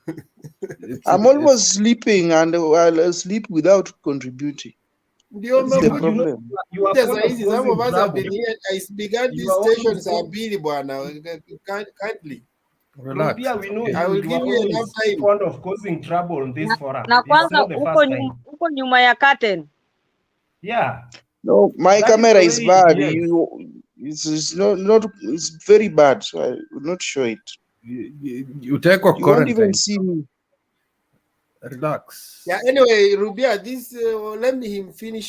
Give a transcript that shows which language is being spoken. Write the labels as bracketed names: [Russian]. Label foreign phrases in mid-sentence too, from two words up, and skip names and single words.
[English] I'm almost sleeping, and I'll sleep without contributing. That's the problem. Some of us have been here. I began this station, kindly. Relax. Rupia, we know I will give you enough time. Fond of causing trouble in this forum. Na It's kwanza not the first time. [Swahili] uko nyuma ya curtain. [English] Yeah. No, my That camera is is the way bad. it is. It's not. It's very bad. So I will not show it. You take a You won't even see me. Relax. Yeah. Anyway, Rubia, this let him finish.